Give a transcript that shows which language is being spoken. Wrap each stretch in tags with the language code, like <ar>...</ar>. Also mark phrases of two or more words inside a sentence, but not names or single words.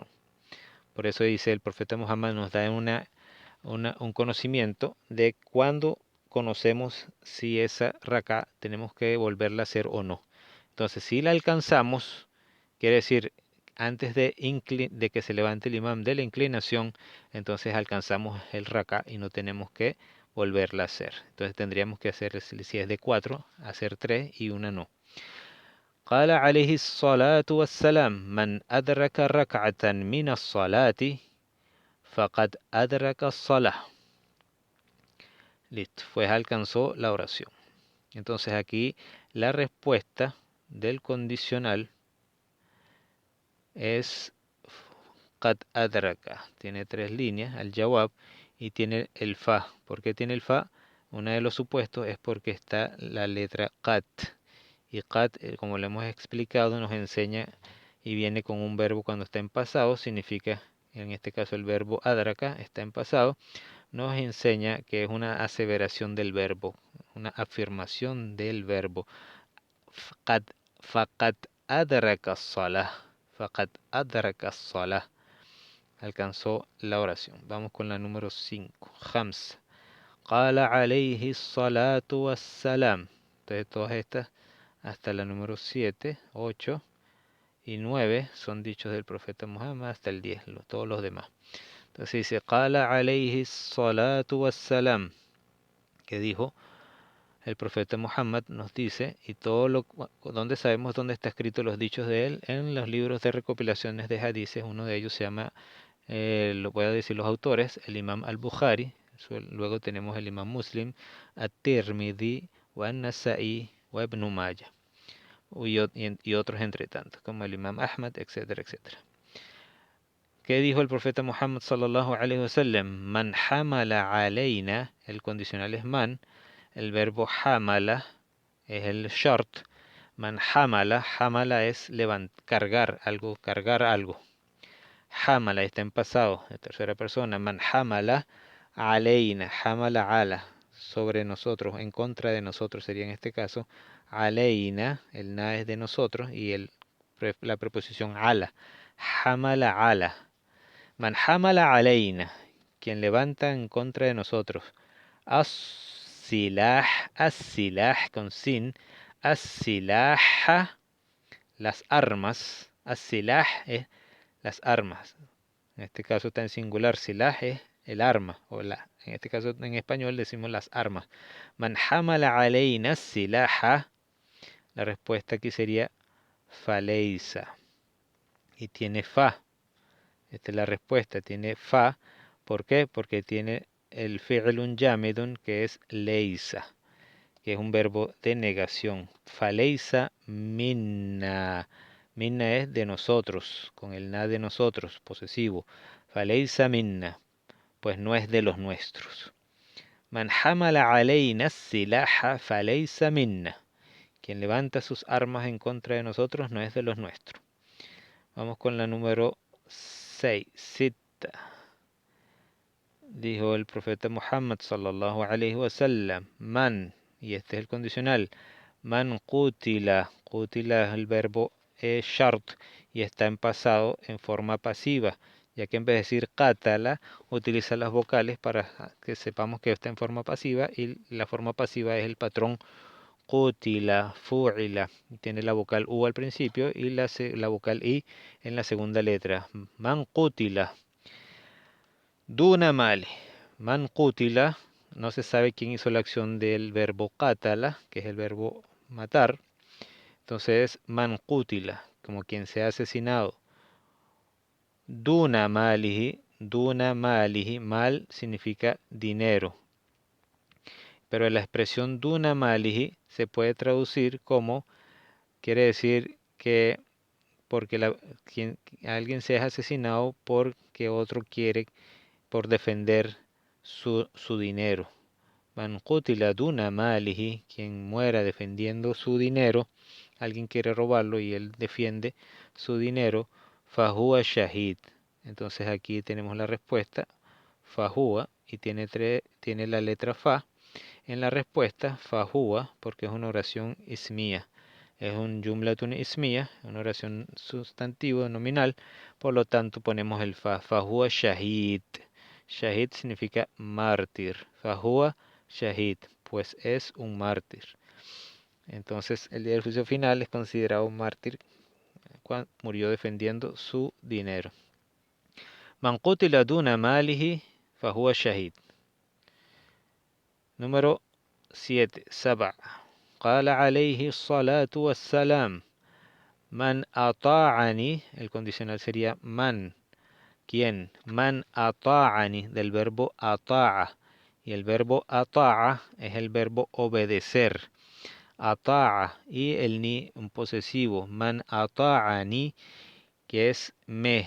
<es>Por eso dice el profeta Muhammad, nos da un conocimiento de cuándo conocemos si esa raka tenemos que volverla a hacer o no. Entonces, si la alcanzamos, quiere decir, antes de que se levante el imam de la inclinación, entonces alcanzamos el raka y no tenemos que volverla a hacer. Entonces tendríamos que hacer, si es de 4, hacer 3 y una no.</es> <ar>قال عليه الصلاة والسلام من أدرك ركعة من الصلاة فقد أدرك الصلاة.</ar> <es>Listo, pues alcanzó la oración. Entonces aquí la respuesta del condicional es</es> <ar>قد أدرك.</ar> <es>Tiene 3 líneas,</es> <ar>الجواب,</ar> <es>y tiene el fa. ¿Por qué tiene el fa? Uno de los supuestos es porque está la letra qad. Y qad, como lo hemos explicado, nos enseña y viene con un verbo cuando está en pasado. Significa, en este caso el verbo adraka está en pasado. Nos enseña que es una aseveración del verbo, una afirmación del verbo.</es> <ar>فقد، فقد أدرك الصلاة. فقد أدرك الصلاة.</ar> <es>Alcanzó la oración. Vamos con la número 5. Khams.</es> <ar>قال عليه الصلاة والسلام.</ar> <es>Entonces todas estas hasta la número 7, 8 y 9 son dichos del profeta Muhammad hasta el 10, todos los demás. Entonces dice,</es> <ar>قال عليه الصلاة والسلام,</ar> <es>que dijo el profeta Muhammad, nos dice, y donde sabemos dónde está escrito los dichos de él, en los libros de recopilaciones de hadices. Uno de ellos se llama, lo voy a decir los autores, el imam al-Bukhari, luego tenemos el imam Muslim, at-Tirmidhi, wa an-Nasa'i, wa ibn Majah, y otros entre tantos, como el imam Ahmad, etcétera, etcétera. ¿Qué dijo el profeta Muhammad</es> <ar>صلى الله عليه وسلم? من حمل علينا,</ar> <es>el condicional es man, el verbo hamala es el short.</es> <ar>من حمل,</ar> <es>hamala es cargar algo, cargar algo. Hamala está en pasado, en tercera persona.</es> <ar>من حمل علينا، حمل على,</ar> <es>sobre nosotros, en contra de nosotros sería en este caso. Alayna, el na es de nosotros y la preposición ala.</es> <ar>حمل على. من حمل علينا,</ar> <es>quien levanta en contra de nosotros. As-silah, as-silah con sin, as-silah, las armas. As-silah es las armas. En este caso está en singular, silah es el arma, en este caso en español decimos las armas.</es> <ar>من حمل علينا السلاح,</ar> <es>la respuesta aquí sería faleisa. Y tiene fa. Esta es la respuesta, tiene fa. ¿Por qué? Porque tiene el</es> <ar>فعل جامد</ar> <es>que es leisa, que es un verbo de negación.</es> <ar>فليس منا.</ar> <es>Minna es de nosotros, con el na de nosotros, posesivo.</es> <ar>فليس منا,</ar> <es>pues no es de los nuestros.</es> <ar>من حمل علينا سلاحا فليس منا.</ar> <es>Quien levanta sus armas en contra de nosotros no es de los nuestros. Vamos con la número 6. Sitta. Dijo el profeta Muhammad</es> <ar>صلى الله عليه وسلم,</ar> <es>man, y este es el condicional,</es> <ar>من قتل,</ar> <es>qutila es el verbo shart y está en pasado en forma pasiva, ya que en vez de decir qatala, utiliza las vocales para que sepamos que está en forma pasiva y la forma pasiva es el patrón</es> <ar>قتل، فعل.</ar> <es>Tiene la vocal U al principio y la vocal I en la segunda letra.</es> <ar>من قتل. دون مالي. من قتل.</ar> <es>No se sabe quién hizo la acción del verbo qatala, que es el verbo matar. Entonces,</es> <ar>من قتل,</ar> <es>como quien se ha asesinado.</es> <ar>دون ماله,</ar> <es>mal significa dinero. Pero la expresión</es> <ar>دون ماله</ar> <es>se puede traducir como, quiere decir que porque alguien se ha asesinado porque otro quiere, por defender su dinero.</es> <ar>من قتل دون ماله,</ar> <es>quien muera defendiendo su dinero, alguien quiere robarlo y él defiende su dinero,</es> <ar>فهو شهيد.</ar> <es>Entonces aquí tenemos la respuesta, fahuwa, y tiene la letra fa en la respuesta, fahuwa, porque es una oración ismía. Es un</es> <ar>جملة اسمية,</ar> <es>una oración sustantivo nominal, por lo tanto ponemos el fa,</es> <ar>فهو شهيد.</ar> <es>Shahid significa mártir,</es> <ar>فهو شهيد,</ar> <es>pues es un mártir. Entonces, el día del juicio final es considerado un mártir cuando murió defendiendo su dinero.</es> <ar>من قتل دون ماله فهو شهيد.</ar> <es>Número 7. Saba.</es> <ar>قال عليه الصلاة والسلام من أطاعني,</ar> <es>el condicional sería man. ¿Quién?</es> <ar>من أطاعني,</ar> <es>del verbo ata'a. Y el verbo ata'a es el verbo obedecer. Ata'a y el ni, un posesivo.</es> <ar>من أطاعني,</ar> <es>que es me.</es>